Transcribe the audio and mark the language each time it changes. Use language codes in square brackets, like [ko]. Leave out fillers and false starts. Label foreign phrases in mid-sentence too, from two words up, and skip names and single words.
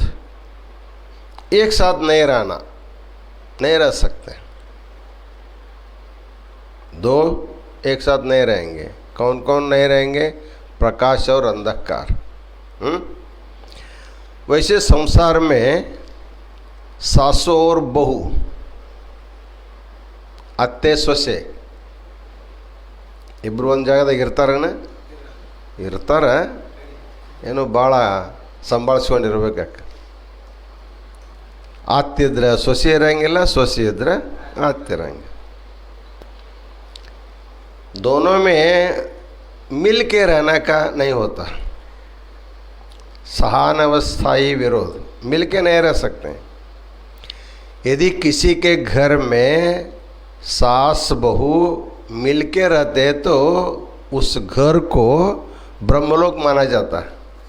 [hi] एक साथ नहीं रहना, नहीं रह सकते। दो एक साथ नहीं रहेंगे। कौन कौन नहीं रहेंगे? प्रकाश और अंधकार। वैसे संसार में सासू और बहू, [kn] ಅತ್ತೆ ಸೊಸೆ ಇಬ್ಬರು ಒಂದು ಜಾಗದಾಗ ಇರ್ತಾರಣ್ಣ? ಇರ್ತಾರೆ. ಏನು ಭಾಳ ಸಂಭಾಳಿಸ್ಕೊಂಡಿರ್ಬೇಕಕ್ಕ. ಅತ್ತಿದ್ರೆ ಸೊಸೆ ಇರೋಂಗಿಲ್ಲ, ಸೊಸೆ ಇದ್ರೆ ಅತ್ತೆ ಇರೋಂಗಿಲ್ಲ. [hi] दोनों में मिल के रहना का नहीं होता। सहानुभूति विरोध, मिल के नहीं रह सकते। यदि किसी के घर में सास बहू मिल के रहते तो उस घर को ब्रह्मलोक माना जाता है।